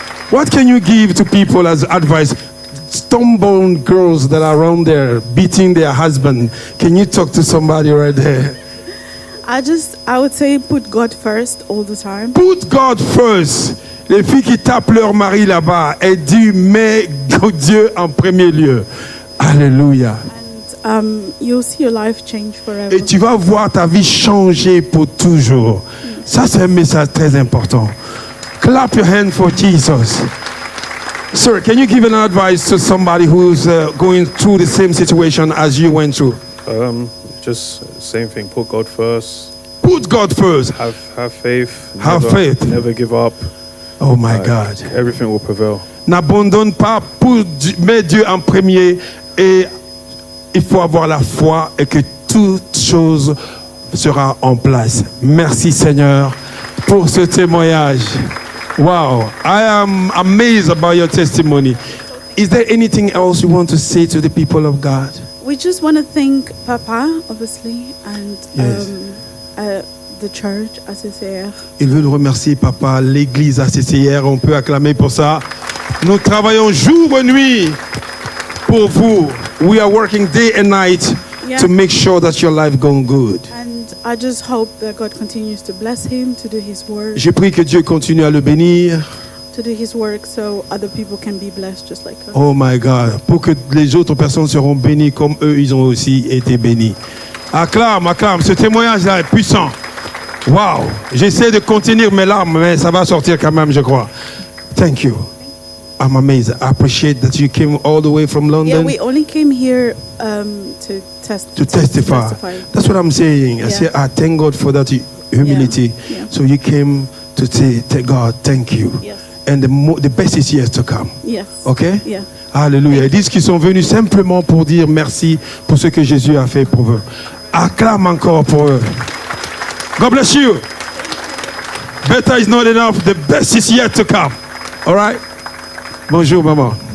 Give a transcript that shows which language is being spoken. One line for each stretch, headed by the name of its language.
English: What can you give to people as advice? Stone-born girls that are around there beating their husband. Can you talk to somebody right there? I would say put God first all the time. Put God first.
French: Les filles qui tapent leur mari là-bas, elles disent mets Dieu en premier lieu. Alléluia.
English: And you'll see your life change forever.
French: Et tu vas voir ta vie changer pour toujours. Ça, c'est un message très important.
English: Clap your hand for Jesus. Sir, can you give an advice to somebody who's going through the same situation as you went through? Just same thing. Put God first. Put God first. Have faith. Have faith. Never give up. Oh my God. Everything will prevail.
French: N'abandonne pas, mets Dieu en premier et il faut avoir la foi et que toute chose sera en place. Merci Seigneur pour ce témoignage.
English: Wow, I am amazed about your testimony. Is there anything else you want to say to the people of God? We just want to thank Papa, obviously, and Yes. the church, ACCR.
French: Il veut nous remercier, Papa, l'église ACCR. On peut acclamer pour ça. Nous travaillons jour et nuit pour vous.
English: We are working day and night to make sure that your life goes good. And I just hope that God continues to bless him, to do his work,
French: Je prie que Dieu continue à le bénir.
English: to do his work so other people can be blessed just like us. Oh my God.
French: Pour que les autres personnes seront bénies comme eux, ils ont aussi été bénis. Acclame, acclame. Ce témoignage-là est puissant. Wow. J'essaie de contenir mes larmes, mais ça va sortir quand même, je crois.
English: Thank you. I'm amazed. I appreciate that you came all the way from London. Yeah, we only came here to testify. That's what I'm saying. I say, I thank God for that humility. Yeah, yeah. So you came to say, God, thank you. Yes. And the best is yet to come. Yes. Okay? Yeah.
French: Alléluia. Ils disent qu'ils sont venus simplement pour dire merci pour ce que Jésus a fait pour eux. Acclame encore pour eux.
English: God bless you. Better is not enough. The best is yet to come. All right?
French: Bonjour, maman.